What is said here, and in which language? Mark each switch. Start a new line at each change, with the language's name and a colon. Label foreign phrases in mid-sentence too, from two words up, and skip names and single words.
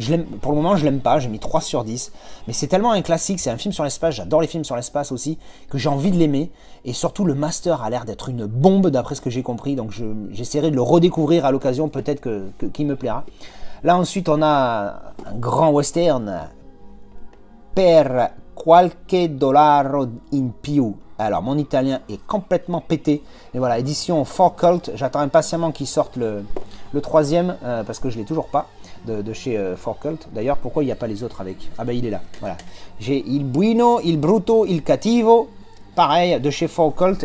French: Pour le moment, je l'aime pas, j'ai mis 3 sur 10. Mais c'est tellement un classique, c'est un film sur l'espace, j'adore les films sur l'espace aussi, que j'ai envie de l'aimer. Et surtout, le master a l'air d'être une bombe d'après ce que j'ai compris. Donc j'essaierai de le redécouvrir à l'occasion, peut-être qu'il me plaira. Là ensuite, on a un grand western, Per qualche dollaro in più. Alors, mon italien est complètement pété. Mais voilà, édition 4Cult. J'attends impatiemment qu'ils sortent le troisième, parce que je ne l'ai toujours pas, de chez 4Cult. D'ailleurs, pourquoi il n'y a pas les autres avec? Ah ben, il est là. Voilà. J'ai Il Buino, Il Bruto, Il Cattivo. Pareil, de chez 4Cult.